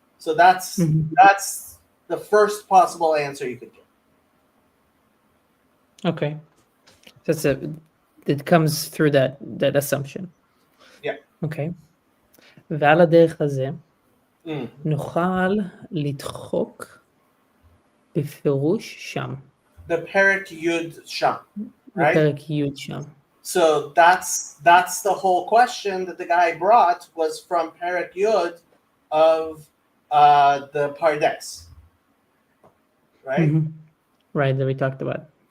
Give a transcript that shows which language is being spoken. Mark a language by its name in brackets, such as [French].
[English] So that's the first possible answer you could give. Okay. It comes through that assumption. Yeah. Okay. [Hebrew] ועל הדרך הזה נוכל לדחוק בפירוש שם. [English] The Perek Yud Sham, right? [Hebrew] בפרק י' שם. [English] So that's the whole question that the guy brought was from Perek Yud of the Pardes, right? Right, that we talked about.